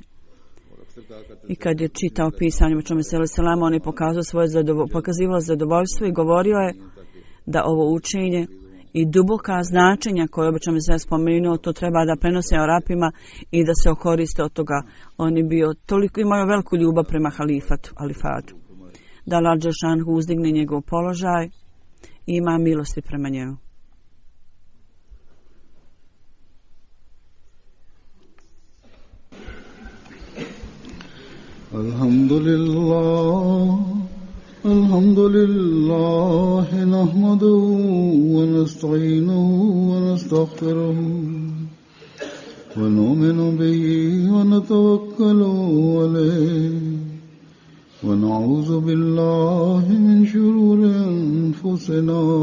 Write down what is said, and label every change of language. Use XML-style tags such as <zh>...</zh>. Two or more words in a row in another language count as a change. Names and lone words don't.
<bs>I kad je čitao pisanje Muhameda</bs> <ar>صلى الله عليه,</ar> <bs>on je pokazivao zadovoljstvo i govorio je da ovo učenje i duboka značenja koje obično se spomenuo, to treba da prenose Arapima i da se okoriste od toga. On je bio toliko, imao veliku ljubav prema halifatu. Da Allah dželešanu uzdigne njegov položaj i ima milosti prema njemu.</bs> <ar>الحمد لله نحمده ونستعينه ونستغفره ونؤمن به ونتوكل عليه ونعوذ بالله من شرور أنفسنا</ar>